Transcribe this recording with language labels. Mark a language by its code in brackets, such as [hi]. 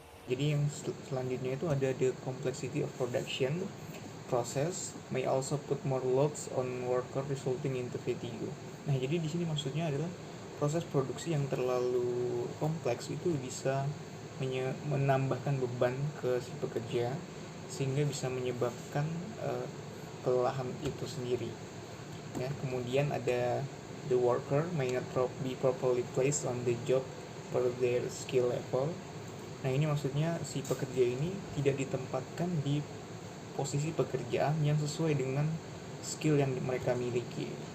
[id] Jadi yang selanjutnya itu ada [en] the complexity of production process may also put more loads on worker resulting into fatigue. [id] Nah, jadi di sini maksudnya adalah proses produksi yang terlalu kompleks itu bisa menambahkan beban ke si pekerja, sehingga bisa menyebabkan kelelahan itu sendiri. Ya, kemudian ada [en] the worker may not be properly placed on the job per their skill level. [id] Nah ini maksudnya si pekerja ini tidak ditempatkan di posisi pekerjaan yang sesuai dengan skill yang mereka miliki.